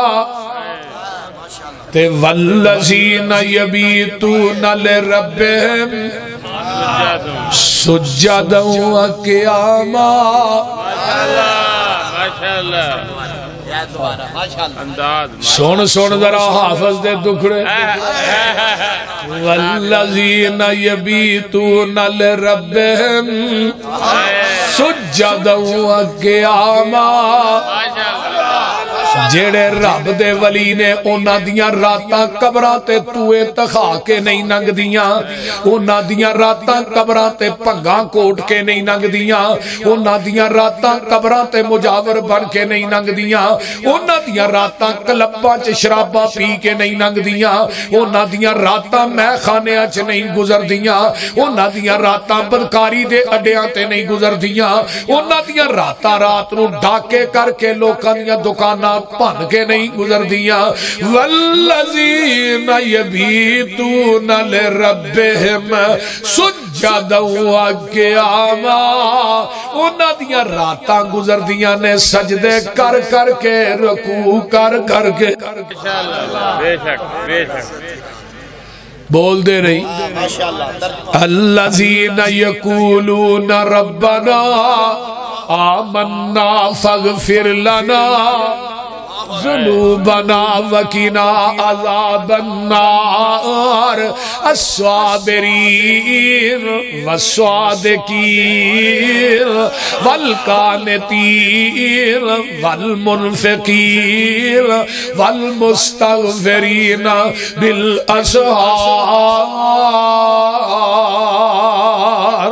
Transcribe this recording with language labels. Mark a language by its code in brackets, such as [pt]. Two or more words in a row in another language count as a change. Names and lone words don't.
[pa] تے [ar] والذین یبیتون لربہم سجدا و قیاما [pa] سن سن ذرا حافظ دے دکھڑے [ar] والذین یبیتون لربہم سجدا و قیاما [pa] جیڑے رب دے ولی نے اونا دیاں راتاں قبراں تے توے تخا کے نہیں ننگ دیاں اونا دیاں راتاں قبراں تے پنگاں کوٹ کے نہیں ننگ دیاں اونا دیاں راتاں قبراں تے مجاور بن کے نہیں ننگ دیاں اونا دیاں راتاں کلباں چ شراباں پی کے نہیں ننگ دیاں اونا دیاں راتاں میں خانیاں چ نہیں گزر دیاں اونا دیاں راتاں بدکاری دے اڈیاں تے نہیں گزر دیاں اونا دیاں راتاں رات نو ڈاکے کر کے لوکاں دیاں دکاناں پن کے نہیں گزر دیاں [ar] والذین یبیتون لربہم سجدا و قیاما [pa] انہاں دیاں راتاں گزر دیاں نے سجدے کر کر کے رکوع کر کر کے بے شک بے شک بول دے رہی [ar] الذین یقولون ربنا آمنا فاغفر لنا ذنوبنا وقنا عذاب النار الصابرین والصادقین والقانتین والمنفقین والمستغفرین بالاسحار